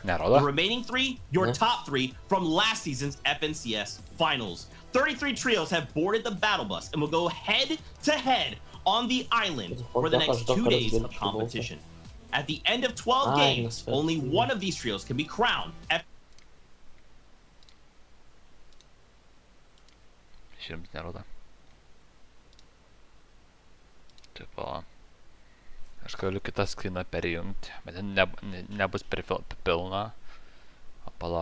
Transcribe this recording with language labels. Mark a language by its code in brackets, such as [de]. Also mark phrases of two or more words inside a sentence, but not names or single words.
[en] The remaining 3, your top 3 from last season's FNCS Finals. 33 trios have boarded the battle bus and will go head-to-head on the island for the next 2 days of competition. At the end of 12 games, only one of these trios can be crowned. [lt] Širims nerodo. Taip, pala. Aš galiu kitą skriną perjungti, bet nebus pilna. Pala.